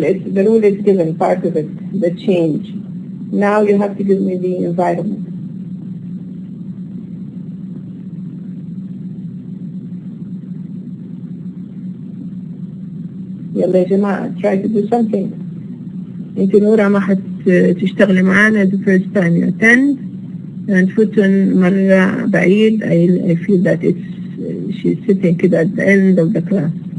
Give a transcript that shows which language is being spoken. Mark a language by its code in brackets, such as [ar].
[en] The rule is given, part of it, the change. Now you have to give me the environment. [ar] يلا يا جماعة, [en] try to do something. [ar] انت نورا ما حتشتغلي معانا [en] the first time you attend, and [ar] فتن مرة بعيد. [en] I feel that she's sitting كده at the end of the class.